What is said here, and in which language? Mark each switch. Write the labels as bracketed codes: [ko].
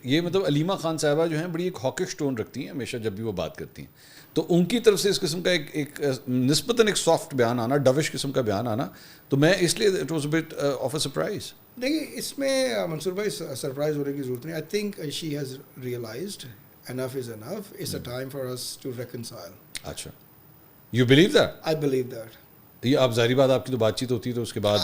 [ur] یہ مطلب علیمہ خان صاحبہ جو ہیں بڑی ایک ہاکش ٹون رکھتی ہیں ہمیشہ جب بھی وہ بات کرتی ہیں, تو ان کی طرف سے اس قسم کا ایک نسبتاً ایک سافٹ بیان آنا, ڈوش قسم کا بیان آنا, تو میں اس لیے it was a but of a surprise. دیکھیے اس میں منصور بھائی سرپرائز ہونے کی ضرورت نہیں. I think she has realised enough is enough. [en] It's a time for us to reconcile. اچھا, you believe that? I believe that. [ur] یہ آپ ظاہری بات, آپ کی تو بات چیت ہوتی ہے تو اس کے بعد